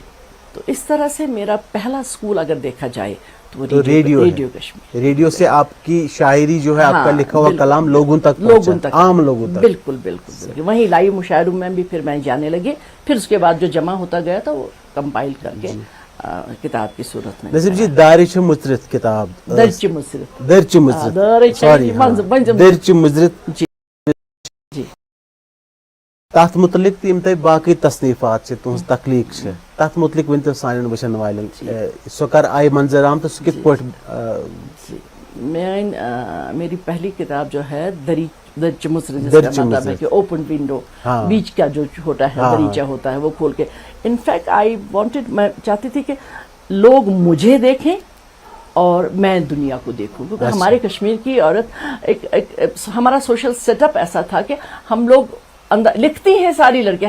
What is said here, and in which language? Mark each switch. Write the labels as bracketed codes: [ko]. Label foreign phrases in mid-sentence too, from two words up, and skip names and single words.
[ur] تو اس طرح سے میرا پہلا اسکول اگر دیکھا جائے تو ریڈیو کشمیر. ریڈیو سے آپ کی شاعری جو ہے، آپ کا لکھا ہوا کلام لوگوں تک، عام لوگوں تک. بالکل بالکل. وہیں لائیو مشاعروں میں بھی پھر میں جانے لگے. پھر اس کے بعد جو جمع ہوتا گیا تھا وہ کمپائل کر کے کتاب کی صورت میں. نصیب جی، دارچ مصرت کتاب، درچ مصرت، درچ مصرت، سوری، درچ مصرت. جی [ks] تات متعلق تم تہ باقی تصنیفات سے تہذ تخلیق سے، تات متعلق ورنتو سان وچن والن سو کر آئی منظر عام تو کت پٹ. [ur] میری پہلی کتاب جو ہے درچ مصرت، جس کا مطلب ہے کہ [en] open window, [ur] بیچ کا جو ہوتا ہے دریچہ ہوتا ہے وہ کھول کے. [en] in fact I wanted, [ur] میں چاہتی تھی کہ لوگ مجھے دیکھیں اور میں دنیا کو دیکھوں، کیونکہ ہمارے کشمیر کی عورت ہمارا [en] social setup [ur] ایسا تھا کہ ہم لوگ اندر لکھتی ہیں ساری لڑکیاں.